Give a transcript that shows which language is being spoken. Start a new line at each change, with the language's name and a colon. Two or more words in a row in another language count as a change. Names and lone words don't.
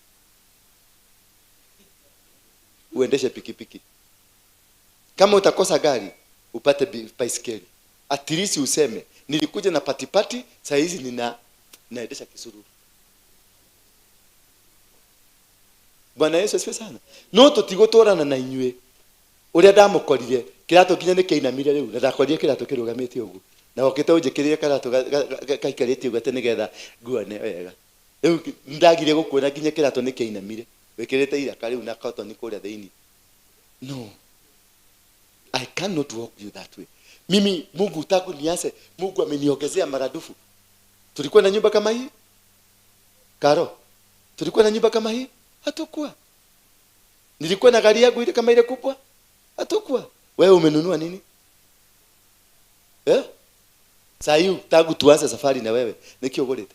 Swahili: Uendeshe pikipiki. Kama utakosa gari, upate baiskeli.
English: At least
Swahili: useme, nilikuja na patipati, saa hizi naendesha kisururu. Bwana Yesu asifiwe sana.
Kikuyu: No tutigotorana na inywe. Uria ndamukorire, kirato kinya ni keinamire riu, ndakorire kirato kirugamite ugu. Na okete unjikirie kirato kaikarite ugu ate nigetha nguone wega. Riu ndagire gukuona kinya kirato ni keinamire. Wekirete ira kariu na cotton ni kuria thiini.
English: No. I cannot walk you that way.
Swahili: Mimi Mungu tangu nianze, Mungu ameniongezea maradufu. Tulikuwa na nyumba kama hii? Karo. Tulikuwa na nyumba kama hii? Hatakuwa. Nilikuwa na gari yangu ile kama ile kubwa? Hatakuwa. Wewe umenunua nini? Sasa hiyo tangu tuanze safari na wewe, nikiogolete.